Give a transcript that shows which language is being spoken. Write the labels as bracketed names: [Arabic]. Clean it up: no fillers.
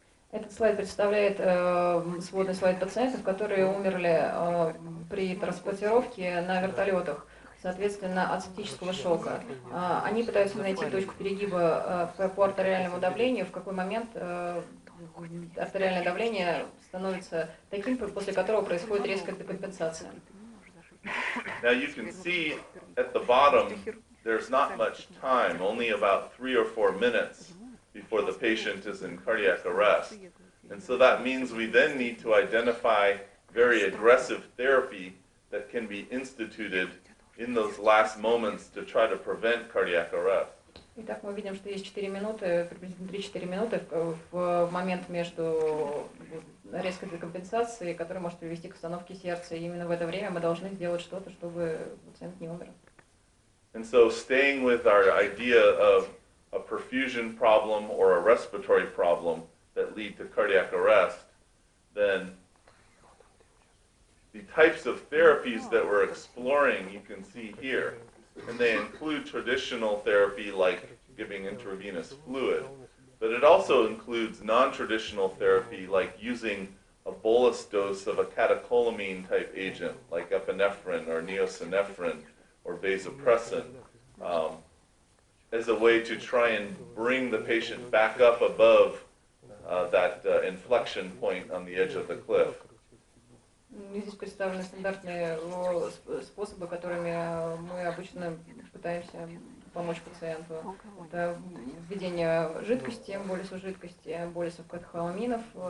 [Russian] Этот слайд представляет сводный слайд пациентов, которые умерли при транспортировке на вертолетах, соответственно, от септического шока. Они пытаются найти точку перегиба по артериальному давлению, в какой момент артериальное давление становится таким, после которого происходит резкая декомпенсация. [English] Now you can see at the bottom there's not much time, only about 3 or 4 minutes before the patient is in cardiac arrest. And so that means we then need to identify very aggressive therapy that can be instituted in those last moments to try to prevent cardiac arrest. [Russian] Итак, мы видим, что есть 4 минуты, приблизительно 3-4 минуты в момент между резкой декомпенсацией, которая может привести к остановке сердца. И именно в это время мы должны сделать что-то, чтобы пациент не умер. [English] And so staying with our idea of a perfusion problem or a respiratory problem that lead to cardiac arrest, then the types of therapies that we're exploring you can see here. And they include traditional therapy like giving intravenous fluid, but it also includes non-traditional therapy like using a bolus dose of a catecholamine type agent like epinephrine or neosynephrine or vasopressin as a way to try and bring the patient back up above that inflection point on the edge of the cliff. [Russian] Здесь представлены стандартные способы, которыми мы обычно пытаемся помочь пациенту. Это введение жидкости, болюсу жидкости, болюсов катехоламинов.